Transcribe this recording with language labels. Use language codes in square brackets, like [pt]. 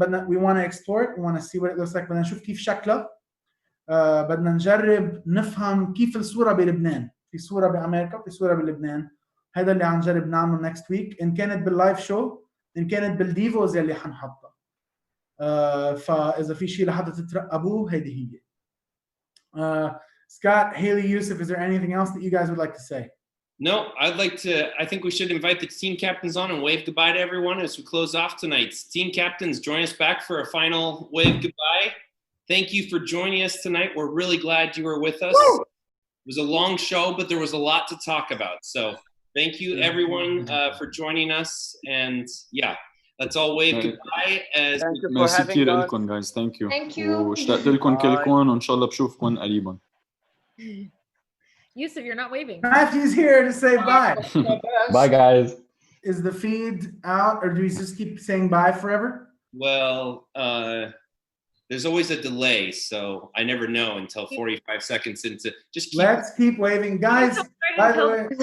[en] We want to explore it. We want to see what it looks like. بدنا نشوف كيف شكله. [ar] بدنا نجرب نفهم كيف الصورة بلبنان. في صورة بأمريكا، في صورة بلبنان. هذا اللي عم نجرب نعمله next week. إن كانت باللايف شو، إن كانت بالديفوز اللي حنحطها. فإذا في شيء لحتى تترقبوه هيدي هي. [en] Scott, Haley, Yusuf, is there anything else that you guys would like to say? No, I think we should invite the team captains on and wave goodbye to everyone as we close off tonight. Team captains, join us back for a final wave goodbye. Thank you for joining us tonight. We're really glad you were with us. Woo! It was a long show, but there was a lot to talk about. So thank you everyone for joining us. And yeah, let's all wave goodbye. As Thank you for [ar] ميرسي [en] having [ar] كثير [en] us. لكم guys. Thank you. Thank you. [ar] واشتقت لكم كلكم وان شاء الله بشوفكم قريبا. [en] Yusuf, you're not waving. Matthew's here to say bye. Bye guys. Is the feed out, or do we just keep saying bye forever? well, there's always a delay, so I never know until 45 seconds into. Just keep. Let's keep waving, guys. By the way,